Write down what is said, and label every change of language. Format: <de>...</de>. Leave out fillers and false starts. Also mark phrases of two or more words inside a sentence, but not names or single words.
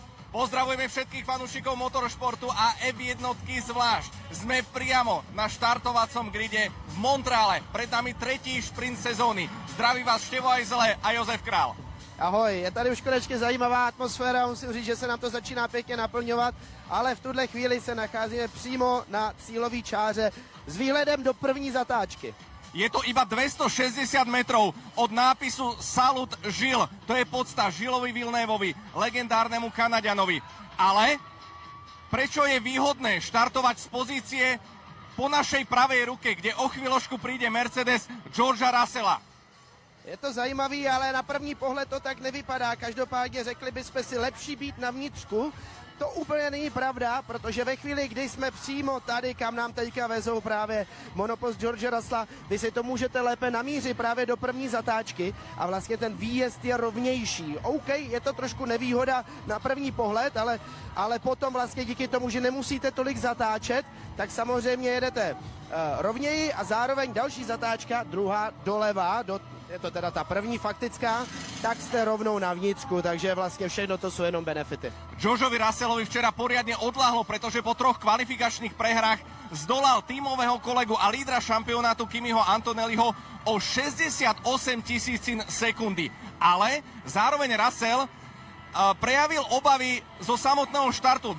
<sk>Pozdravujeme všetkých fanúšikov motoršportu a F1 zvlášť. Sme priamo na štartovacom gride v Montreale. Pred nami tretí šprint sezóny. Zdraví vás Števo Ajzele a Josef Král.</sk> <cs>Ahoj, je tady už konečně zajímavá atmosféra, musím říct, že se nám to začíná pěkně naplňovat, ale v tuhle chvíli se nacházíme přímo na cílové čáře s výhledem do první zatáčky.</cs> <sk>Je to iba 260 metrov od nápisu Salut Gilles. To je podsta Gillesovi Villeneuvovi, legendárnemu Kanaďanovi. Ale prečo je výhodné štartovať z pozície po našej pravej ruke, kde o chvíľočku príde Mercedes Georgea Russella?</sk> <cs>Je to zajímavý, ale na první pohled to tak nevypadá. Každopádně řekli bychom si lepší být na vnitřku. To úplně není pravda, protože ve chvíli, kdy jsme přímo tady, kam nám teďka vezou právě monopost George Russella, vy si to můžete lépe namířit právě do první zatáčky a vlastně ten výjezd je rovnější. OK, je to trošku nevýhoda na první pohled, ale potom vlastně díky tomu, že nemusíte tolik zatáčet, tak samozřejmě jedete rovněji a zároveň další zatáčka, druhá doleva, je to teda ta první faktická, tak jste rovnou na vnitřku, takže vlastně všechno to jsou jenom benefity.</cs> <sk>Georgeovi Russellovi včera poriadne odľahlo, pretože po 3 kvalifikačných prehrách zdolal tímového kolegu a lídra šampionátu Kimiho Antonelliho o 68 000 sekundy. Ale zároveň Russell prejavil obavy zo samotného štartu.</sk>